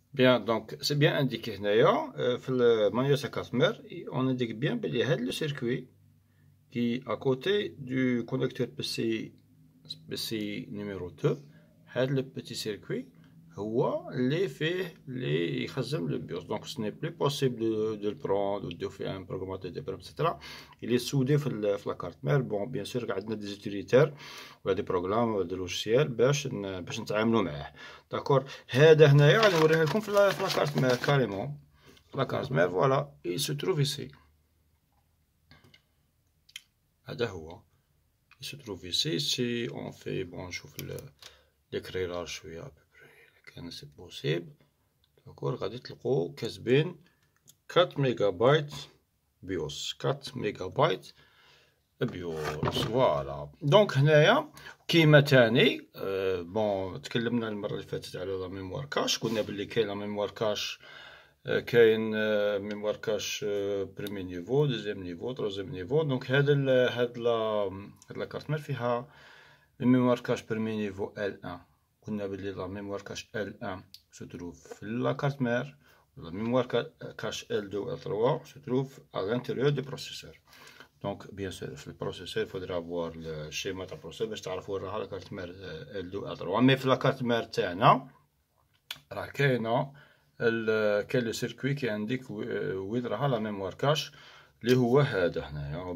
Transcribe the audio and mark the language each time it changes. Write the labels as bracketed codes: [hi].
[fr] Bien, donc c'est bien indiqué [ar] هنايا في المانيوال تاع كارت مير [fr] on indique bien بلي هاد لو سيركوي qui à côté du connecteur PC numéro 2 هاد le petit circuit [ar] هو اللي يخزن [fr] le BIOS. Donc ce n'est plus possible de le prendre ou de faire un programmateur de programme, etc. Il est soudé في la carte mère. Bon, bien sûr عندنا des utilitaires ولا des programmes ولا des logiciels [ar] باش نتعاملوا معاه. [fr] D'accord. [ar] هذا هنايا غادي نوريه لكم في la carte mère carrément. [fr] La carte mère, voilà, il se trouve ici. [ar] هذا هو. [fr] Il se trouve ici. Si on fait, bon, [ar] نشوف [fr] l'éclairage شوية à peu près كان c'est possible. [ar] D'accord, غادي تلقوا كاتبين 4 ميجابايت بيوس 4 ميجابايت بيوس. [fr] فوالا دونك [ar] هنايا كيما تاني بون تكلمنا المرة اللي فاتت على لا ميموار كاش. قلنا بلي كاين لا ميموار كاش [fr] كاين ميموار كاش بريمي نيفو دوزيام نيفو تروزيام نيفو. [ar] دونك هاد لا كارت مير فيها الميموار كاش بريمي نيفو L1. قلنا بلي لا ميموار كاش L1 [fr] se trouve [ar] في لا كارت مير. [fr] La mémoire cache L2 et L3 se trouve à l'intérieur du processeur. Donc, bien sûr, le processeur, il faudra avoir le schéma du processeur [ar] باش تعرفوا وين راها [fr] la carte mère L2 et L3. Mais في la carte mère تاعنا راه كاين le circuit qui indique وين راها la mémoire cache [ar] اللي هو هذا هنايا.